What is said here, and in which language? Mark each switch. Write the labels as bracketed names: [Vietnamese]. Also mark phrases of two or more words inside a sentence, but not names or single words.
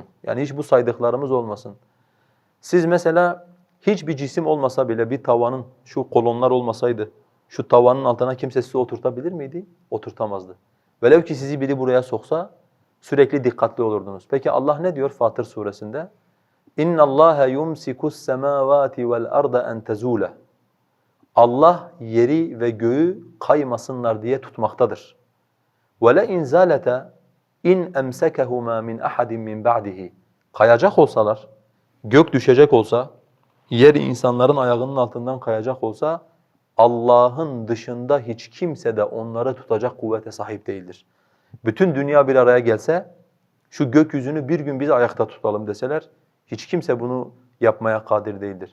[Turkish] Yani hiç bu saydıklarımız olmasın. Siz mesela hiçbir cisim olmasa bile bir tavanın, şu kolonlar olmasaydı, şu tavanın altına kimse sizi oturtabilir miydi? Oturtamazdı. Velev ki sizi biri buraya soksa sürekli dikkatli olurdunuz. Peki Allah ne diyor Fatır suresinde? [Arabic] اِنَّ اللّٰهَ يُمْسِكُ السَّمَاوَاتِ وَالْأَرْضَ اَنْ تَزُولَ. [Turkish] Allah yeri ve göğü kaymasınlar diye tutmaktadır. [Arabic] وَلَئِنْ زَالَتَا اِنْ اَمْسَكَهُمَا مِنْ اَحَدٍ مِنْ بَعْدِهِ. [Turkish] Kayacak olsalar, gök düşecek olsa, yer insanların ayağının altından kayacak olsa, Allah'ın dışında hiç kimse de onları tutacak kuvvete sahip değildir. Bütün dünya bir araya gelse, şu gökyüzünü bir gün biz ayakta tutalım deseler, hiç kimse bunu yapmaya kadir değildir.